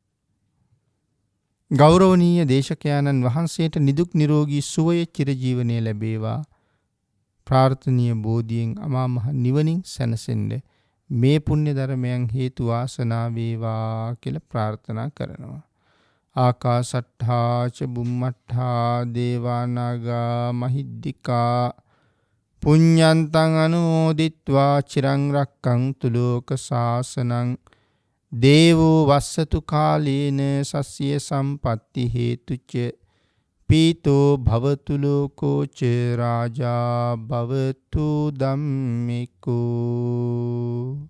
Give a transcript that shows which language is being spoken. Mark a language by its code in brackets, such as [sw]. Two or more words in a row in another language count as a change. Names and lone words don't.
[si] ගෞරවනීය දේශකයාණන් වහන්සේට නිදුක් නිරෝගී සුවය චිරජීවනයේ ලැබේවා. ප්‍රාර්ථනීය බෝධියෙන් අමා මහ නිවනින් සැනසෙන්න මේ පුණ්‍ය ධර්මයන් හේතු වාසනා වේවා කියලා ප්‍රාර්ථනා කරනවා. [pi] ආකාසට්ඨා ච බුම්මට්ඨා දේවා නාග මහිද්దికා පුඤ්ඤන්තං අනුමෝදිත්වා චිරං රක්ඛන්තු ලෝක සාසනං දේවෝ වස්සතු කාලේන සස්ය සම්පatti හේතුච පීතෝ භවතු ලෝකෝ ච රාජා භවතු ධම්මිකෝ